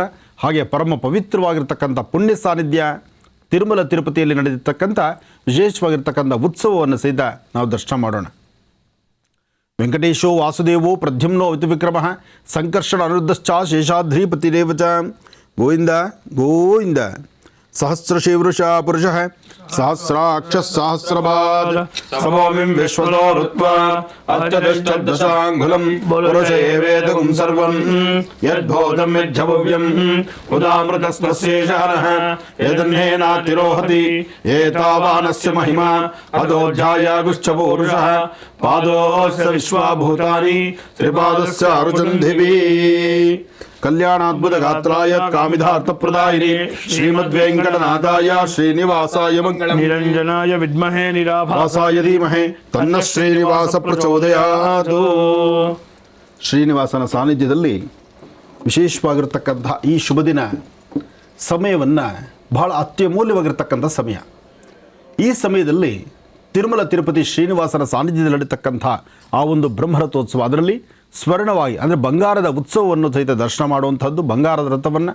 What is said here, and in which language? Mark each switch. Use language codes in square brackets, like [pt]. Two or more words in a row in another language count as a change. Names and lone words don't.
[kn] ಹಾಗೆ ಪರಮ ಪವಿತ್ರವಾಗಿರ್ತಕ್ಕಂಥ ಪುಣ್ಯ ಸಾನ್ನಿಧ್ಯ ತಿರುಮಲ ತಿರುಪತಿಯಲ್ಲಿ ನಡೆದಿರ್ತಕ್ಕಂಥ ವಿಶೇಷವಾಗಿರ್ತಕ್ಕಂಥ ಉತ್ಸವವನ್ನು ಸಹಿತ ನಾವು ದರ್ಶನ ಮಾಡೋಣ. [sa] ವೆಂಕಟೇಶೋ ವಾಸುದೇವೋ ಪ್ರದ್ಯುಮ್ನೋ ವಿಕ್ರಮಃ ಸಂಕರ್ಷಣ ಅನಿರುದ್ಧಶ್ಚ ಶೇಷಾದ್ರಿಪತಿರೇವ ಚ. ಗೋವಿಂದ ಗೋವಿಂದ. ಸಹಸ್ರಶೀವೃಷ ಪುರುಷಃ ಸಹಸ್ರಾಕ್ಷ ಸಹಸ್ರಪಾದ ಸಮೋಮಿಂ ವಿಶ್ವದೋ ಋತ್ವಾ ಅತ್ಯತಿಷ್ಠದಶಾಂಗುಲಂ ಪುರುಷೇ ವೇದಗುಂ ಸರ್ವಂ ಯದ್ಭೂತಂ ಯಜ್ಜವ್ಯಂ ಉದಾಮೃತಸ್ಮಸ್ಯೇಷಾನಃ ಯದನ್ನೇನಾತಿರೋಹತಿ ಏತಾವಾನಸ್ಯ ಮಹಿಮಾ ಅದೋಧ್ಯಾಯಾಗುಶ್ಚ ಪೂರುಷಃ ಪಾದೋಸ್ಯ ವಿಶ್ವಾಭೂತಾನಿ ತ್ರಿಪಾದಸ್ಯ ಅರುಚಂಧಿಭಿ. ಕಲ್ಯಾಣಾದ್ಭುತ ಗಾತ್ರಾಯ ಕಾಮಿಧಾರ್ಥಪ್ರದಾಯಿನಿ ಶ್ರೀಮದ್ವೆಂಕಟನಾಥಾಯ ಶ್ರೀನಿವಾಸಾಯ ಮಂಗಳಂ. ನಿರಂಜನಾಯ ವಿದ್ಮಹೇ ನಿರಾಭಾಸಾಯ ಧೀಮಹಿ ತನ್ನ ಶ್ರೀನಿವಾಸ ಪ್ರಚೋದಯಾತ್. [kn] ಶ್ರೀನಿವಾಸನ ಸಾನ್ನಿಧ್ಯದಲ್ಲಿ ವಿಶೇಷವಾಗಿರ್ತಕ್ಕಂಥ ಈ ಶುಭ ದಿನ ಸಮಯವನ್ನು ಬಹಳ ಅತ್ಯಮೂಲ್ಯವಾಗಿರ್ತಕ್ಕಂಥ ಸಮಯ. ಈ ಸಮಯದಲ್ಲಿ ತಿರುಮಲ ತಿರುಪತಿ ಶ್ರೀನಿವಾಸನ ಸಾನ್ನಿಧ್ಯದಲ್ಲಿ ನಡೀತಕ್ಕಂಥ ಆ ಒಂದು ಬ್ರಹ್ಮರಥೋತ್ಸವ, ಅದರಲ್ಲಿ ಸ್ವರ್ಣವಾಗಿ ಅಂದರೆ ಬಂಗಾರದ ಉತ್ಸವವನ್ನು ಸಹಿತ ದರ್ಶನ ಮಾಡುವಂಥದ್ದು, ಬಂಗಾರದ ರಥವನ್ನು.